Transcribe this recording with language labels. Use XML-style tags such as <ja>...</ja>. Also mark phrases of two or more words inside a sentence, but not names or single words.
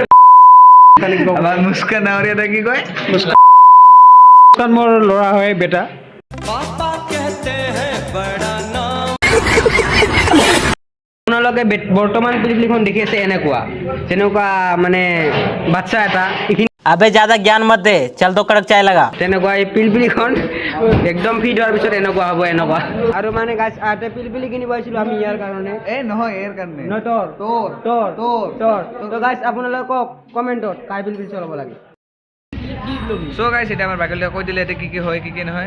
<as>আমাৰ মুস্কান ডাঙৰীয়াটা কি কয়? মুস্কান মোৰ ল'ৰা হয়, বেটা। আপোনালোকে বৰ্তমান পিলপিলিখন দেখি আছে এনেকুৱা, যেনেকুৱা মানে বাচ্চা এটা</as> <hi>अबे ज्यादा ज्ञान मत दे, चल तो कड़क चाय लगा।</hi> <as>তেনেকুৱা এই পিলপিলিখন একদম ফিট হোৱাৰ পিছত এনেকুৱা হ'ব, এনেকুৱা। আৰু মানে গাইছ, আহতে পিলপিলি কিনিব আহিছিলোঁ আমি ইয়াৰ কাৰণে। নহয় ইয়াৰ কাৰণে নহয়, তো গাইছ, আপোনালোকে কওক কমেণ্টত কাৰ পিলপিলি চলাব লাগে। চ' গাইছ, এতিয়া আমাৰ বাকীলৈ কৈ দিলে এতিয়া কি হয় কি নহয়।</as>